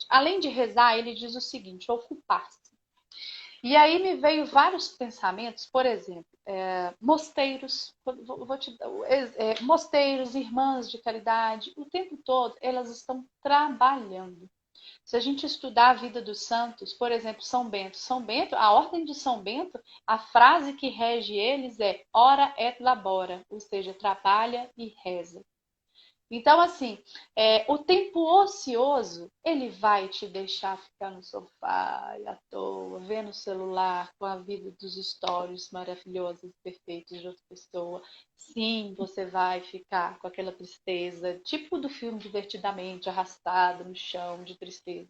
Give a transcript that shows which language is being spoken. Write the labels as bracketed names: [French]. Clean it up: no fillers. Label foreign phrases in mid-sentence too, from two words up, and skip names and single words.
[Portuguese] Além de rezar, ele diz o seguinte: ocupar-se. E aí me veio vários pensamentos, por exemplo, mosteiros, mosteiros, irmãs de caridade, o tempo todo elas estão trabalhando. Se a gente estudar a vida dos santos, por exemplo, São Bento, a ordem de São Bento, a frase que rege eles é [Latin] ora et labora, [Portuguese] ou seja, trabalha e reza. Então, assim, o tempo ocioso, ele vai te deixar ficar no sofá à toa, vendo o celular com a vida dos stories maravilhosos, perfeitos de outra pessoa. Sim, você vai ficar com aquela tristeza, tipo do filme Divertidamente, arrastado no chão de tristeza.